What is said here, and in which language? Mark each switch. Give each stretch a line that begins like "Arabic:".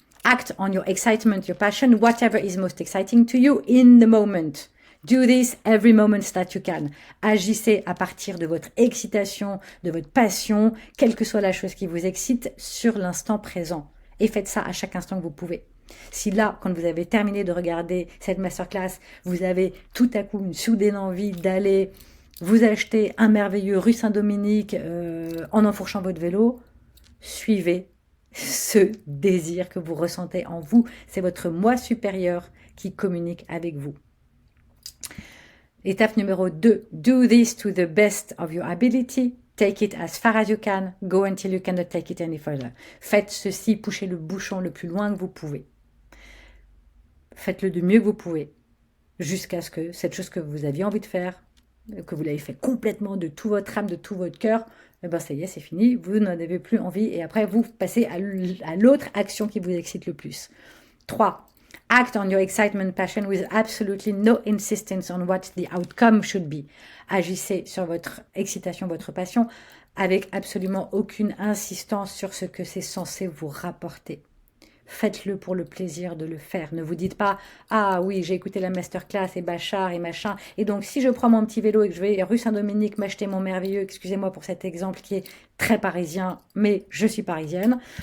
English: Act on your excitement, your passion, whatever is most exciting to you in the moment. Do this every moment that you can.
French: Agissez à partir de votre excitation, de votre passion, quelle que soit la chose qui vous excite, sur l'instant présent. Et faites ça à chaque instant que vous pouvez. Si là, quand vous avez terminé de regarder cette masterclass, vous avez tout à coup une soudaine envie d'aller vous acheter un merveilleux rue Saint-Dominique en enfourchant votre vélo, suivez ce désir que vous ressentez en vous. C'est votre moi supérieur qui communique avec vous. Étape numéro 2.
English: Do this to the best of your ability. Take it as far as you can. Go until you cannot take it any further.
French: Faites ceci, poussez le bouchon le plus loin que vous pouvez. Faites-le du mieux que vous pouvez. Jusqu'à ce que cette chose que vous aviez envie de faire, que vous l'avez fait complètement de tout votre âme, de tout votre cœur, eh ben ça y est, c'est fini, vous n'en avez plus envie et après vous passez à l'autre action qui vous excite le plus. 3.
English: Act on your excitement passion with absolutely no insistence on what the outcome should be.
French: Agissez sur votre excitation, votre passion, avec absolument aucune insistance sur ce que c'est censé vous rapporter. Faites-le pour le plaisir de le faire. Ne vous dites pas « Ah oui, j'ai écouté la masterclass et Bachar et machin. Et donc, si je prends mon petit vélo et que je vais rue Saint-Dominique m'acheter mon merveilleux, excusez-moi pour cet exemple qui est très parisien, mais je suis parisienne.